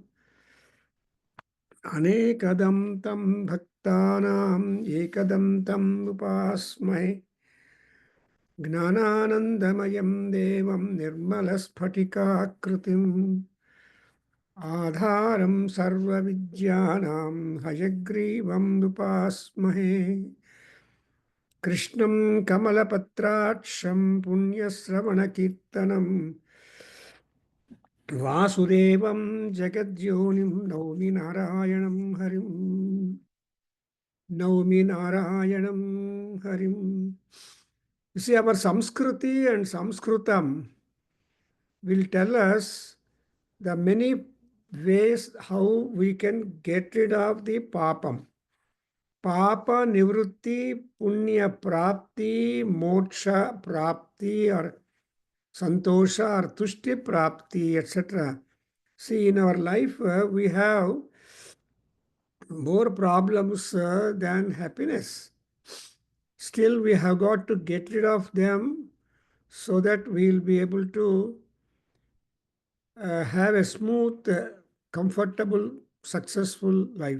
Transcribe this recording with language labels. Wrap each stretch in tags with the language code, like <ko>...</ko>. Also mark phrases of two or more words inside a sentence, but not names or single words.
<sa>अनेकदं तं भक्तानां एकदन्तं उपास्महे ज्ञानानन्दमयं देवं निर्मलस्फटिकाकृतिं आधारं सर्वविद्यानां हयग्रीवं उपास्महे कृष्णं कमलपत्राक्षं पुण्यश्रवणकीर्तनं वासुदेवं जगद्योनिं नौमि नारायणं हरिं नौमि नारायणं हरिं.</sa> <en>You see, our Samskriti and Samskrutam will tell us the many ways how we can get rid of the papam.</en> <sa>पाप निवृत्ति, पुण्य प्राप्ति, मोक्ष प्राप्ति, or santosha or तुष्टि प्राप्ति,</sa> <en>etc. See, in our life, we have more problems than happiness. Still, we have got to get rid of them so that we will be able to have a smooth, comfortable, successful life.</en>